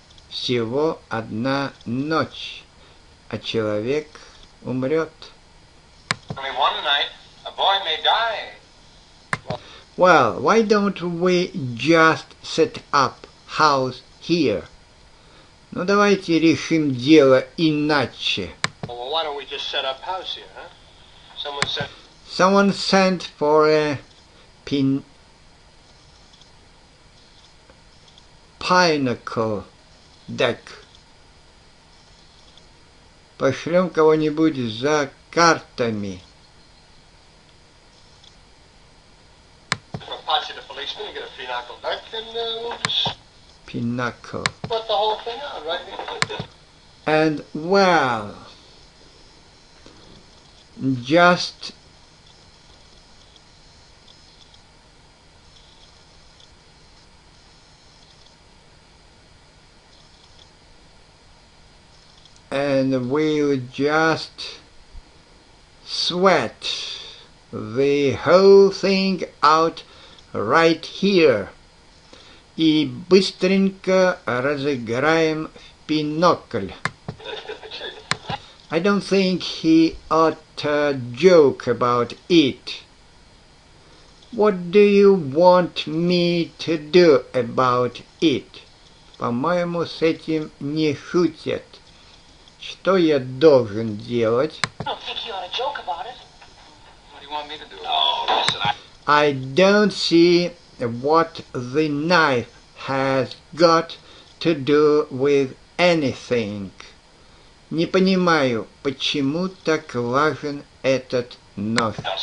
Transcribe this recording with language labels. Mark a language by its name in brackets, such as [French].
[Russian] Всего одна ночь, а человек умрет. [English] Only one night, a boy may die. Well, why don't we just set up house here? [Russian] Ну давайте решим дело иначе. [English] Well, why don't we just set up house here, huh? Someone sent for a pinnacle deck. [Russian] Пошлем кого-нибудь за картами. [English] Patch the policeman and get a pinnacle deck, and we'll just Pinnacle. put the whole thing out, right? And well, just and we'll just sweat the whole thing out right here. [Russian] И быстренько разыграем в бинокль. [English] I don't think he ought to joke about it. What do you want me to do about it? [Russian] По-моему, с этим не шутят. Что я должен делать? [English] I don't think you ought to joke about it. What do you want me to do? Oh, listen, I don't see what the knife has got to do with anything. [Russian] Не понимаю, почему так важен этот нож.